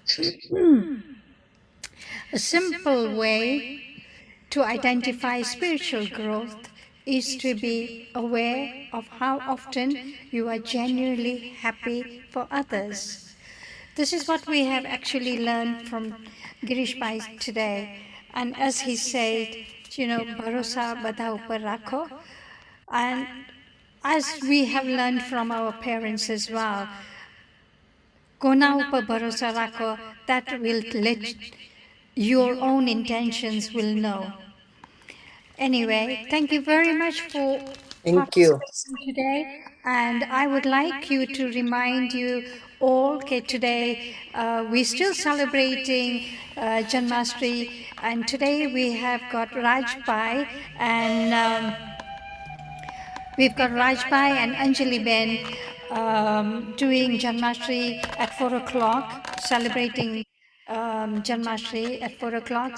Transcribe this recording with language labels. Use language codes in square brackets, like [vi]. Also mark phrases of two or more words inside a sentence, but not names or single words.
[en] A simple way to identify spiritual growth is to be aware of how often you are genuinely happy for others. This is what we have actually learned from Girish Bhai today. And as he said, [gu] ભરોસો બધા ઉપર રાખો. [en] And as we have learned from our parents as well, [gu] કોના ઉપર ભરોસો રાખો, [en] that will let your own intentions will know. Anyway, thank you very much for Thank you. participating today. And I would like you to remind you all that today we're still celebrating Janmashtami, and today we have got Raj Bhai and we've got Raj Bhai and Anjali Ben doing Janmashtami at 4 o'clock, celebrating Janmashtami at 4 o'clock.